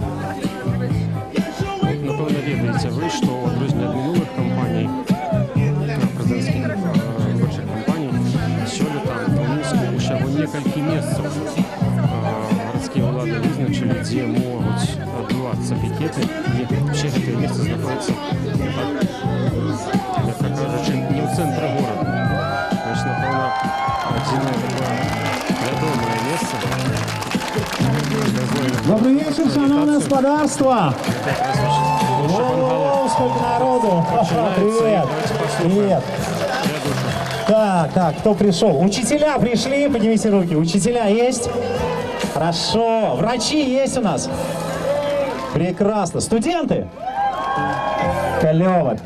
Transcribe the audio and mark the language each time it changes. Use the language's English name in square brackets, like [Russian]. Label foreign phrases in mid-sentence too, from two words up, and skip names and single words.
[Belarusian] Напэўна, ведаеце вы, што ў адрозненне ад мінулых кампаній, прэзідэнцкіх выбарчых кампаній, сёлета ў Мінску ўсяго некалькі месцаў гарадскія ўлады вызначылі, дзе могуць адбывацца пікеты, і ўсе гэтыя месцы знаходзяцца, мякка кажучы, не ў цэнтры горада. Вось, напэўна, адзінае такое вядомае месца. [Russian] Добрый вечер, шановное господарство! О, сколько народу! Привет! Привет! Так, кто пришел? Учителя пришли, поднимите руки. Учителя есть? Хорошо. Врачи есть у нас? Прекрасно. Студенты? Клево.